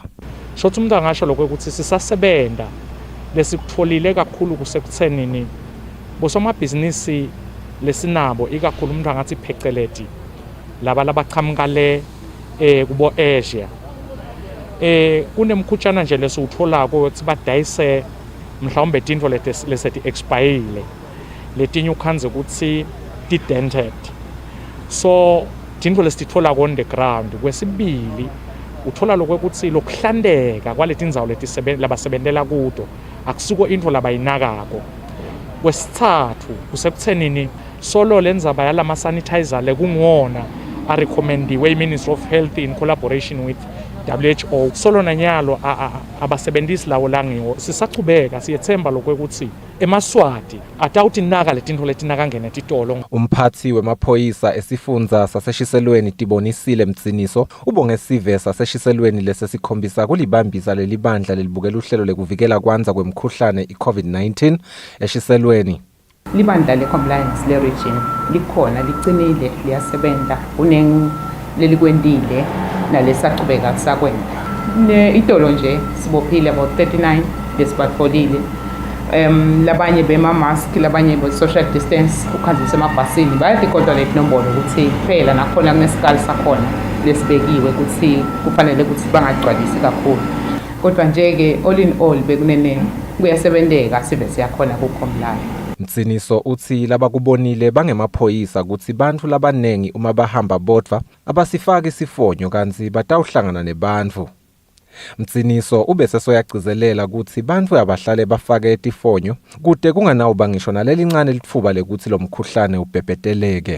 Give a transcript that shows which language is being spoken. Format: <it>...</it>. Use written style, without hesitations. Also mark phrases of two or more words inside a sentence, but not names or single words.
<ss>Shothi umuntu angasho lokho ukuthi sisasebenta lesikutfolile kakhulu kusekuthenini bosomabhizinisi lesinabo ikakhulu umuntu angathi pheceleti laba labaqhamuka le kubo Asia kunemkhutshana nje lesiwutholako ukuthi badayise mhlawumbe tintfo leseti expire letinye ukhanze ukuthi ti-dented, so tintfo lesititfola</ss> <en>on the ground.</en> <ss>Kwesibili uthola lokwekutsi lokuhlandeka kwaletindzawo labasebentela kuto akusuko intfo labayinakako. Kwesithathu kusekuthenini solo lendzaba yalama-sanitizer lekungwona arecomendiwe i-Ministry of Health</ss> <en>in collaboration with WHO,</en> <ss>solo nanyalo abasebentisi lawo langiwo sisachubeka siyethemba lokwekutsi emaswati atawuthi naka letintfo letinakangena titolo. Umphathi wemaphoyisa esifundza saseshiselweni Tibonisile Mtsiniso ubonge sive saseshiselweni lesesikhombisa kulibambisa lelibandla lelibukela uhlelo lekuvikela kwanza kwemkhuhlane i-COVID-19 eshiselweni. Libandla le-compliance le-region likhona, licinile, liyasebenza, lelikwendile nalesachubeka kusakwenda. Itolo nje sibophile about 39 lesibatfolile. Labanye bema-mask, labanye be-</ss> <en>social distance,</en> <ss>ukhanzisa emabhasini bayaticontrolate nombolo ukuthi phela nakhona kunesikali sakhona lesibekiwe ukuthi kufanele ukuthi bangagcwalisi kakhulu. Kodwa nje-ke</ss> <en>all in all</en> <ss>bekunene kuyasebenteka sibe siyakhona kukhomlana. Mtsiniso uthi labakubonile bangemaphoyisa ukuthi bantfu labanengi uma bahamba bodva abasifaki isifonyo kanzi batawuhlangana nebantfu. Mtsiniso ubese soyagcizelela ukuthi bantfu abahlale bafake tifonyo kude kunganawuba ngisho nalelincane litfuba lekuthi lo mkhuhlane ubhebheteleke.</ss>